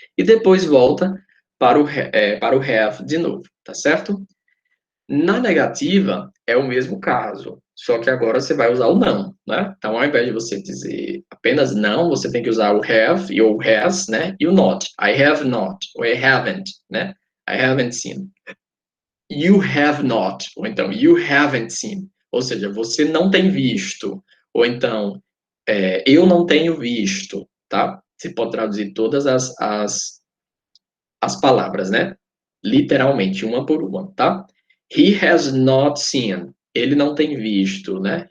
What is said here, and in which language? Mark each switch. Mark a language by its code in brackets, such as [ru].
[pt] E depois volta para o have de novo, tá certo? Na negativa, é o mesmo caso, só que agora você vai usar o não, né? Então, ao invés de você dizer apenas não, você tem que usar o have e o has, né? [en] E o not. I have not, ou I haven't, né? I haven't seen. You have not, [pt] ou então [en] you haven't seen. [pt] Ou seja, você não tem visto, ou então eu não tenho visto, tá? Você pode traduzir todas as palavras, né? Literalmente, uma por uma, tá? [en] He has not seen. [pt] Ele não tem visto, né?